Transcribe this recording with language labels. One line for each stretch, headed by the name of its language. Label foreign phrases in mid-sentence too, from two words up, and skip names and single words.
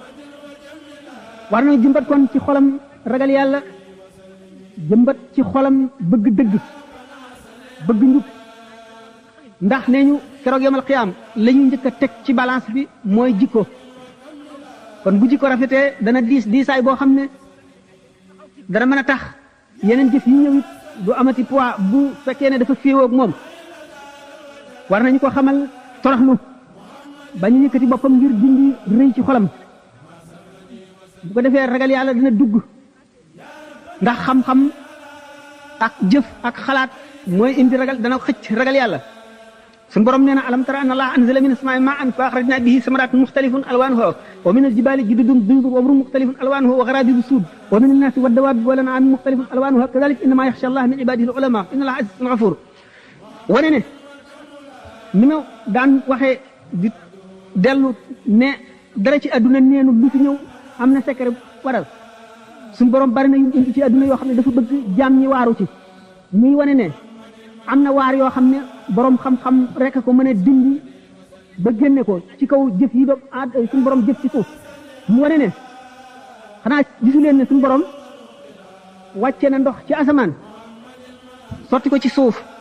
Wolof: war nañu jëmbat kon ci xolam ragal yàlla jëmbat ci xolam bëgg dëgg bëgg njub ndax nee ñu keroog yomal xiyaam la ñu njëkk a teg ci balance bi mooy jikko kon bu jikko rafetee dana diisaay boo xam ne dana mën a tax yeneen jëf yi ñëw it du amati poids bu fekkee ne dafa féewoo ak moom war nañu ko xamal toroxlu bañu yëkkati boppam ngir dindi rëy ci xolam bu ko defee ragal yàlla dina dugg ndax xam-xam ak jëf ak xalaat mooy indi ragal dana xëcc ragal yàlla sun borom nee na
Arabic: ألم تر أن الله أنزل من السماء ماء فأخرجنا به ثمرات مختلفا ألوانها ومن الجبال جدد بيض وحمر مختلف ألوانها وغرابيب سود ومن الناس والدواب والأنعام مختلف ألوانه كذلك إنما يخشى الله من عباده العلماء إن الله عزيز غفور
Wolof: wane ne ni ma daan waxee di dellu ne dara ci adduna neenu lu fi ñëw am na secret waral suñu borom bari na yu indi ci adduna yoo xam ne dafa bëgg jaam ñi waaru ci muy wane ne am na waar yoo xam ne borom xam-xam rek ko mën a dindi ba génne ko ci kaw jëf yi doom suñu borom jëf ci suuf mu wane ne xanaa gisu leen ne suñu borom wàcce na ndox ci asamaan sotti ko ci suuf